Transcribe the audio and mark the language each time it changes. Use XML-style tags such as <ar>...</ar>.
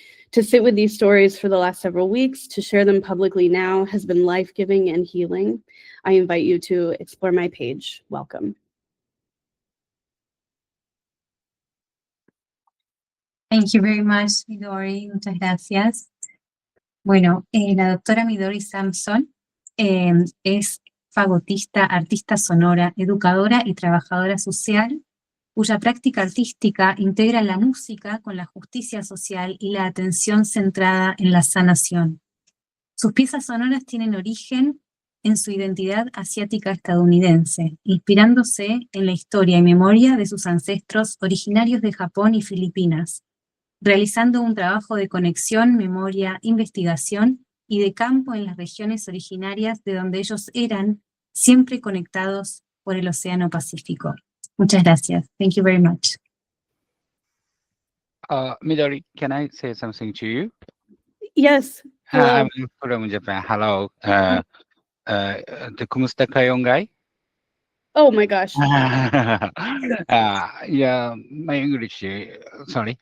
<en>To sit with these stories for the last several weeks, to share them publicly now, has been life-giving and healing. I invite you to explore my page. Welcome. Thank you very much, Midori.</en> <es>Muchas gracias. Bueno, la doctora Midori Sampson es fagotista, artista sonora, educadora y trabajadora social, cuya práctica artística integra la música con la justicia social y la atención centrada en la sanación. Sus piezas sonoras tienen origen en su identidad asiática estadounidense, inspirándose en la historia y memoria de sus ancestros originarios de Japón y Filipinas, realizando un trabajo de conexión, memoria, investigación y de campo en las regiones originarias de donde ellos eran, siempre conectados por el Océano Pacífico. Muchas gracias.</es> <en>Thank you very much. Midori, can I say something to you? Yes. Hello. I'm from Japan. Hello.</en> <tl>Kumusta kayo, guy?</tl> <en>Oh my gosh. Yeah, my English, sorry.</en>